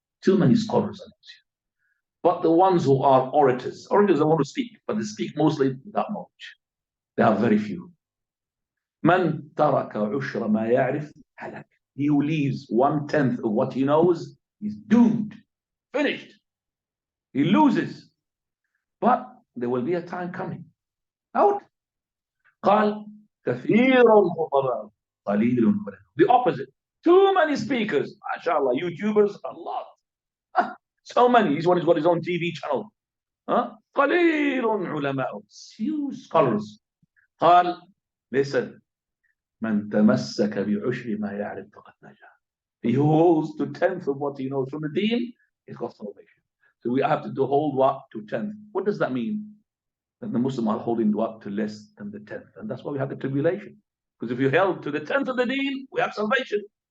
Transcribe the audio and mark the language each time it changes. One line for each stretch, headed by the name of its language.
English: Too many scholars amongst you. But the ones who are orators don't want to speak, but they speak mostly without knowledge. There are very few.
Arabic: Man taraka ushra ma ya'rif halak.
English: He who leaves 1/10 of what he knows is doomed, finished. He loses. But there will be a time coming. Out.
Arabic: قال كثير خطباء قليل علماء.
English: The opposite. Too many speakers. MashaAllah, YouTubers, a lot. So many. Each one has got his own TV channel.
Arabic: قليل علماء.
English: Few scholars.
Arabic: قال,
English: listen.
Arabic: من تمسك بعشر ما يعرف فقد نجا.
English: He who holds to 10th of what he knows from the deen, he's got salvation. So we have to hold what to 10th. What does that mean? That the Muslims are holding what to less than the 10th. And that's why we have the tribulation. Because if you held to the 10th of the deen, we have salvation.